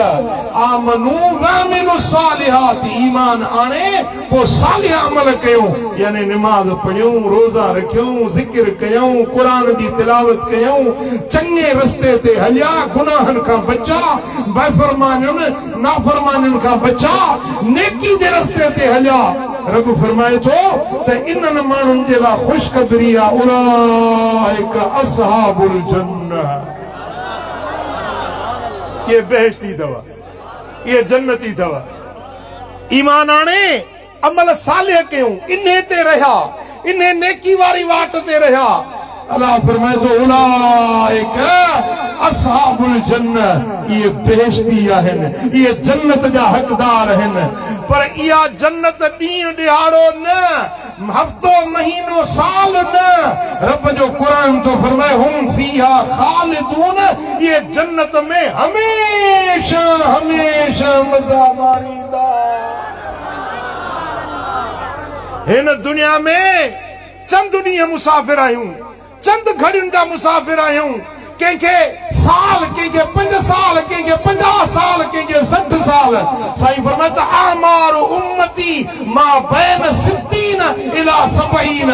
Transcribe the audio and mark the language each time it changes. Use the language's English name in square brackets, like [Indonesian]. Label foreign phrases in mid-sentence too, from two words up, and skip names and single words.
[Arabic] آمنوا وعملوا الصالحات [Sindhi] ईमान आणे पोइ सालिह अमल कयूं यानी निमाज़ पढ़ियूं रोज़ा रखियूं ज़िक्र कयूं क़ुरान जी तिलावत कयूं चङे रस्ते ते हलिया गुनाहनि खां बचा बेफ़रमानियुनि नाफ़रमानियुनि खां बचा नेकी जे रस्ते ते हलिया। रब फरमाए थो त इन्हनि माण्हुनि जे लाइ ख़ुशख़बरी आहे [Arabic] أولئك أصحاب الجنة. [Sindhi] ये बेहश्ती अथव ये जन्नती अथव। ईमान आणे अमल सालिह कयूं इन्हे ते रहिया इन्हे नेकी वारी वाट ते रहिया। अल्लाह फरमाए थो [Arabic] أولئك أصحاب الجنة [Sindhi] ये बेहश्ती आहिनि ये जन्नत जा हक़दार आहिनि। पर इहा जन्नत ॾींहुं ॾिहाड़ो न हफ़्तो महीनो साल न। रब जो क़ुरान तो फरमाए [Arabic] هم فيها خالدون [Sindhi] ये जन्नत में हमेशा हमेशा मज़ा माणींदा। हिन दुनिया में चंद ॾींहं मुसाफ़िर आहियूं चंद घड़ियुनि जा मुसाफ़िर आहियूं। कंहिंखे साल, कंहिंखे 5 साल, कंहिंखे 50 साल, कंहिंखे 60 साल। साईं फरमाए त [Arabic] أعمار أمتي ما بين 60 إلى 70.